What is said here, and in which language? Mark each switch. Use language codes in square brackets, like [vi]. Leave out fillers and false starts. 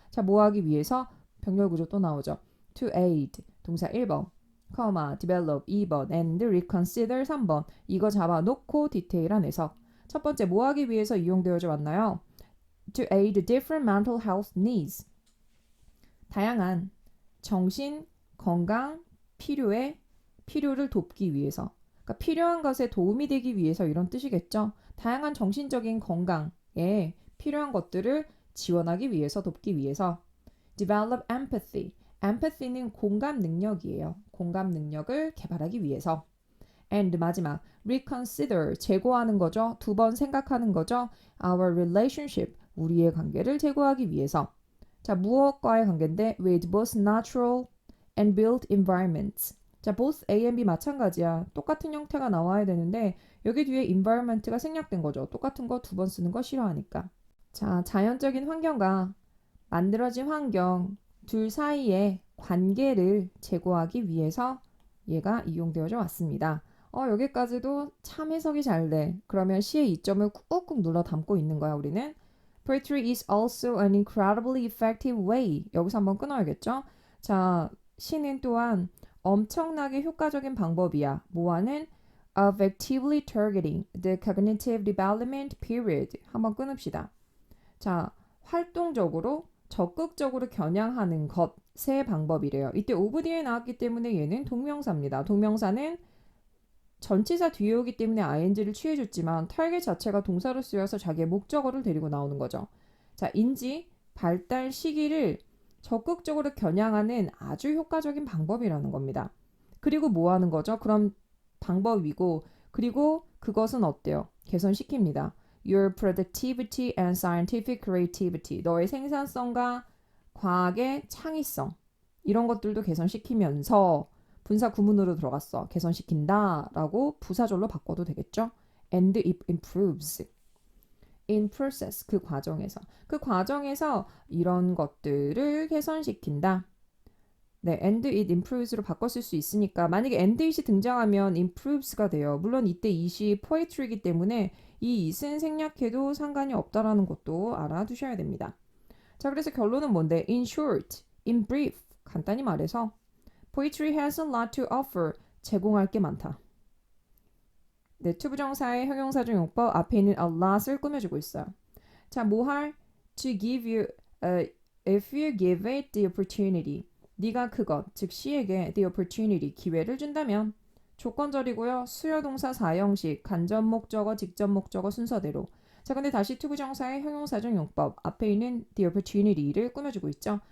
[ko] 자, 뭐 하기 위해서? 병렬 구조 또 나오죠. [en] To aid, [ko] 동사 1번, [en] develop 2번, and reconsider 3번. [ko] 이거 잡아놓고 디테일한 해석. 첫 번째, 뭐 하기 위해서 이용되어져 왔나요? [en] To aid different mental health needs. [ko] 다양한 정신, 건강, 필요를 돕기 위해서. 그러니까 필요한 것에 도움이 되기 위해서 이런 뜻이겠죠. 다양한 정신적인 건강에 필요한 것들을 지원하기 위해서 돕기 위해서. [en] Develop empathy. [ko] empathy는 공감 능력이에요. 공감 능력을 개발하기 위해서. And 마지막 reconsider 재고하는 거죠. 두 번 생각하는 거죠. [en] Our relationship [ko] 우리의 관계를 재고하기 위해서. 자, 무엇과의 관계인데 [en] with both natural and built environments. [ko] 자, both A and B 마찬가지야. 똑같은 형태가 나와야 되는데 여기 뒤에 environment가 생략된 거죠. 똑같은 거 두 번 쓰는 거 싫어하니까. 자, 자연적인 환경과 만들어진 환경 둘 사이의 관계를 제고하기 위해서 얘가 이용되어져 왔습니다. 여기까지도 참 해석이 잘 돼. 그러면 시의 이점을 꾹꾹 눌러 담고 있는 거야, 우리는. [en] Poetry is also an incredibly effective way. [ko] 여기서 한번 끊어야겠죠? 자, 시는 또한 엄청나게 효과적인 방법이야. 뭐하는? [en] Of actively targeting the cognitive development period. [ko] 한번 끊읍시다. 자, 활동적으로, 적극적으로 겨냥하는 것의 방법이래요. 이때 of 뒤에 나왔기 때문에 얘는 동명사입니다. 동명사는 전치사 뒤에 오기 때문에 ing를 취해줬지만 타겟 자체가 동사로 쓰여서 자기의 목적어를 데리고 나오는 거죠. 자, 인지, 발달 시기를 적극적으로 겨냥하는 아주 효과적인 방법이라는 겁니다. 그리고 뭐 하는 거죠? 그럼 방법이고 그리고 그것은 어때요? 개선시킵니다. [en] Your productivity and scientific creativity. [ko] 너의 생산성과 과학의 창의성. 이런 것들도 개선시키면서 분사 구문으로 들어갔어. 개선시킨다 라고 부사절로 바꿔도 되겠죠? [en] And it improves. In process. [ko] 그 과정에서. 그 과정에서 이런 것들을 개선시킨다. 네, [en] and it improves [ko] 로 바꿨을 수 있으니까 만약에 and it이 등장하면 improves가 돼요. 물론 이때 it이 poetry이기 때문에 이 it은 생략해도 상관이 없다라는 것도 알아두셔야 됩니다. 자, 그래서 결론은 뭔데? [en] In short, in brief, [ko] 간단히 말해서 [en] poetry has a lot to offer, [ko] 제공할 게 많다. 네, 투부정사의 형용사적 용법 앞에 있는 a lot을 꾸며주고 있어요. 자, 뭐 할? [en] To give you, if you give it the opportunity. [ko] 네가 그것, 즉 C에게 the opportunity, 기회를 준다면 조건절이고요. 수요동사 사형식, 간접 목적어, 직접 목적어 순서대로. 자, 근데 다시 투부정사의 형용사적 용법 앞에 있는 the opportunity를 꾸며주고 있죠.